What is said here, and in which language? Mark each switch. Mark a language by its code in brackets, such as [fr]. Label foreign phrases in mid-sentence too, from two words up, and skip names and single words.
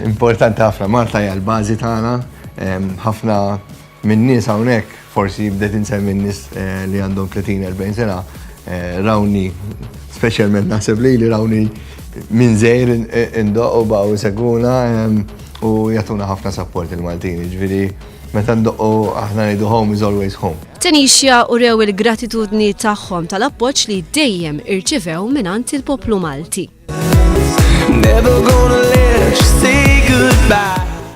[mt] Importanti ħafna, Malta hija l-bażi tagħna. Ħafna minn nies hawnhekk forsi bdet insemmi n-nies li għandhom 30-40 sena rawni, speċjalment naħseb li rawni minn żejr indoqqu baqgħu seguna u jagħtuna ħafna support il-Maltini, ġifieri meta ndoqqu aħna ngħidu [en] home is always home. [mt] Tenixia urew il-gratitudni tagħhom tal-appoġġ li dejjem irċivew mingħand il-poplu Malti. [en] Never gonna let you say goodbye.